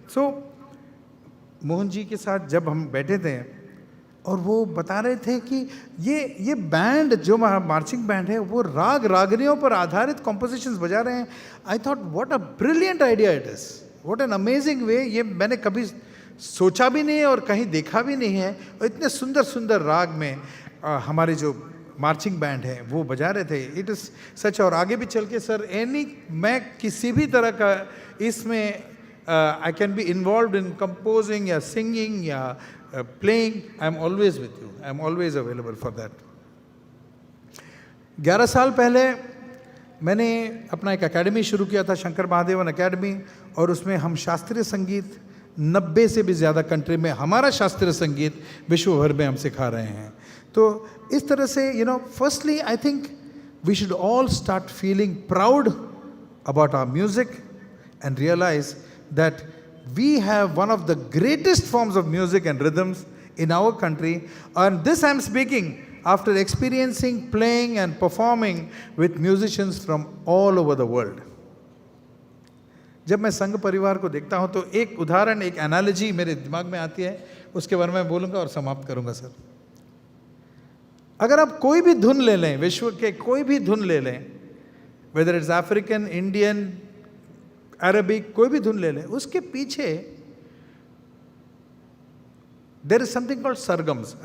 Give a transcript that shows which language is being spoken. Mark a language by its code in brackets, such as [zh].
[hi] सो मोहन जी के साथ जब हम बैठे थे और वो बता रहे थे कि ये बैंड जो मार्चिंग बैंड है, वो राग रागनियों पर आधारित कॉम्पोजिशंस बजा रहे हैं। [en] I thought what a brilliant idea it is, what an amazing way. [hi] ये मैंने कभी सोचा भी नहीं है और कहीं देखा भी नहीं है। और इतने सुंदर सुंदर राग में हमारे जो मार्चिंग बैंड है वो बजा रहे थे। [en] It is सच। [hi] और आगे भी चल के सर, मैं किसी भी तरह का इसमें [en] I can be involved in composing या singing या playing, I am always with you, I am always available for that. [hi] 11 साल पहले मैंने अपना एक एकेडमी शुरू किया था, शंकर महादेवन एकेडमी, और उसमें हम शास्त्रीय संगीत 90 से भी ज़्यादा कंट्री में हमारा शास्त्रीय संगीत विश्व भर में हम सिखा रहे हैं। तो इस तरह से [en] Firstly I think we should all start feeling proud about our music and realize that we have one of the greatest forms of music and rhythms in our country. And this I am speaking after experiencing, playing and performing with musicians from all over the world. [hi] जब मैं संघ परिवार को देखता हूं तो एक उदाहरण, एक एनालॉजी मेरे दिमाग में आती है, उसके बारे में बोलूंगा और समाप्त करूंगा सर। अगर आप कोई भी धुन ले लें, विश्व के कोई भी धुन ले लें, [en] whether it's African, Indian, Arabic, [hi] कोई भी धुन ले लें, उसके पीछे [en] There is something called sargams.